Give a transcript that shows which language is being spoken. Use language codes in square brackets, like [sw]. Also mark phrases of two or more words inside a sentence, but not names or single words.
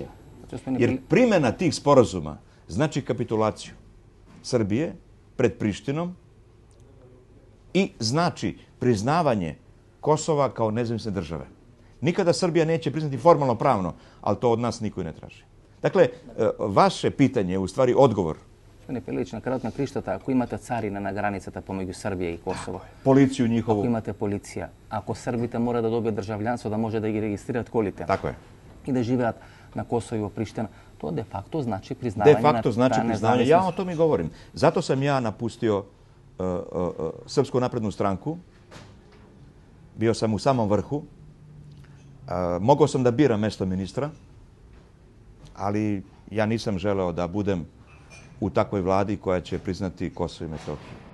[sr] Jer primjena tih sporazuma znači kapitulaciju Srbije pred Prištinom i znači priznavanje Kosova kao nezavisne države. Nikada Srbija neće priznati formalno pravno, ali to od nas niko i ne traži. Dakle, vaše pitanje je u stvari odgovor. [mk] Господине Пелевиќ, на крају на криштата, ако имате царина на границата помеѓу Србија и Косово, [sr] policiju njihovu, [mk] ако имате полиција, ако Србите мора да добие државјанство да може да ги registriraат колите, [sr] tako je, [mk] и да живеат на Косово и во Приштина, [sr] to de facto znači priznavanje. De facto znači priznavanje. Ja o tome govorim. Zato sam ja napustio Srpsku naprednu stranku. Bio sam u samom vrhu. Mogao sam da biram mesto ministra, ali ja nisam želeo da budem u takvoj vladi koja će priznati Kosovo i Metohiju.